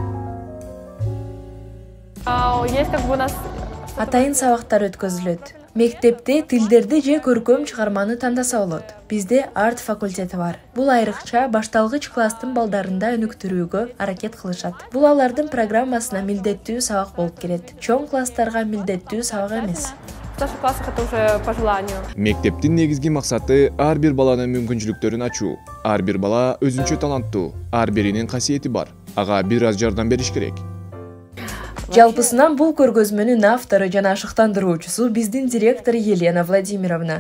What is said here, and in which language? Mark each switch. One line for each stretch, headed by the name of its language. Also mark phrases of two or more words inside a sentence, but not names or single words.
Kyrgyz: Атайын сабактар өткөзүлөт. Мектепте тилдерди же көркөм чыгарманы тандаса болот. Бизде арт факультети бар. Бул айрыкча башталгыч класстын балдарында өнүктүрүүгө аракет кылышат. Бул алардын программасына милдеттүү сабак болуп келет. Чоң класстарга милдеттүү сабак эмес.
Russian: В старших классах это уже по желанию.
Kyrgyz: Мектептин негизги максаты ар бир баланын мүмкүнчүлүктөрүн ачуу. Ар бир бала өзүнчө таланттуу, ар биринин касиети бар. Ага бир аз жардам бериш керек. Жалпысынан бул көргөзмөнүн автору жана шыктандыруучусу биздин директор Елена Владимировна.